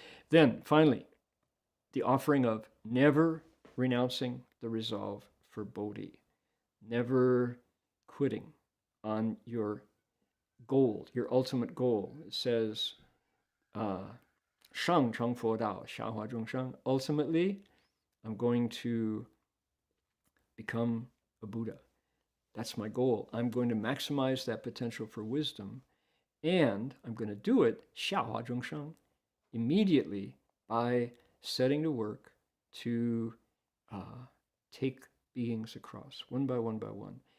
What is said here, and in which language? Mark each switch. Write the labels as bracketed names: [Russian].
[English] Then, finally, the offering of never renouncing the resolve for Bodhi. Never quitting on your goal, your ultimate goal. It says, [Chinese] 上成佛道，下化众生. [English] Ultimately, I'm going to become a Buddha. That's my goal. I'm going to maximize that potential for wisdom, and I'm going to do it [Chinese] 下化众生, [English] immediately by setting to work to take beings across, one by one by one.